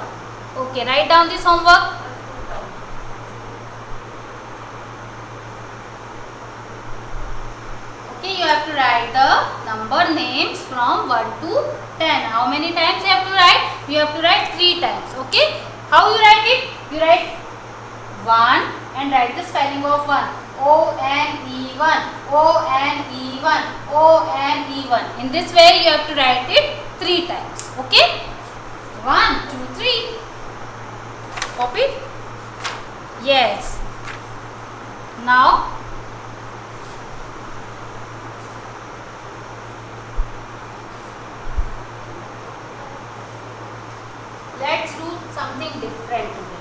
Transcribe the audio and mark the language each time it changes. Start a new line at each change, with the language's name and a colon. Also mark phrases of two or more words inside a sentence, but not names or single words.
English: Okay, write down this homework. Okay, you have to write the number names from 1 to 10. How many times you have to write? You have to write 3 times. Okay. How you write it? You write 1 and write the spelling of 1. O-N-E-1. O-N-E-1. O-N-E-1. In this way you have to write it 3 times. Okay. 1, 2, 3. Copy? Yes. Now let's do something different today.